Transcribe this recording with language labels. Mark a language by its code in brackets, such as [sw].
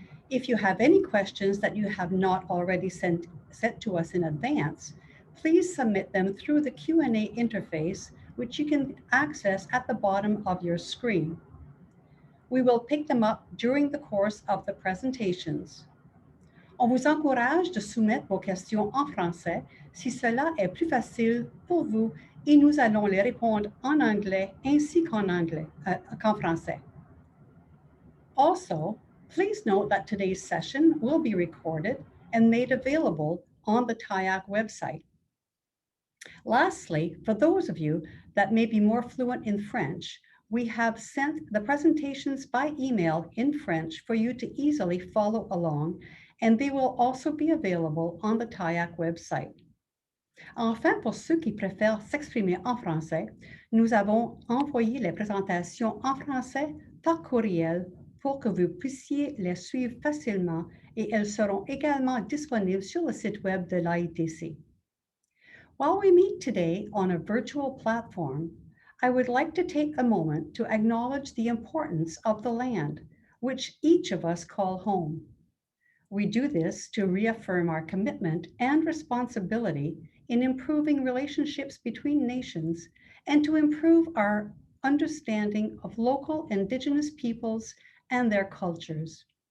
[en] If you have any questions that you have not already sent to us in advance, please submit them through the Q&A interface, which you can access at the bottom of your screen. We will pick them up during the course of the presentations. [fr] On vous encourage de soumettre vos questions en français si cela est plus facile pour vous, et nous allons les répondre en anglais ainsi qu'en français. [en] Also, please note that today's session will be recorded and made available on the TIAC website. Lastly, for those of you that may be more fluent in French, we have sent the presentations by email in French for you to easily follow along, and they will also be available on the TIAC website. [fr] Enfin, pour ceux qui préfèrent s'exprimer en français, nous avons envoyé les présentations en français par courriel pour que vous puissiez les suivre facilement, et elles seront également disponibles sur le site web de l'AITC. [en] While we meet today on a virtual platform, I would like to take a moment to acknowledge the importance of the land, which each of us call home. We do this to reaffirm our commitment and responsibility in improving relationships between nations and to improve our understanding of local Indigenous peoples and their cultures.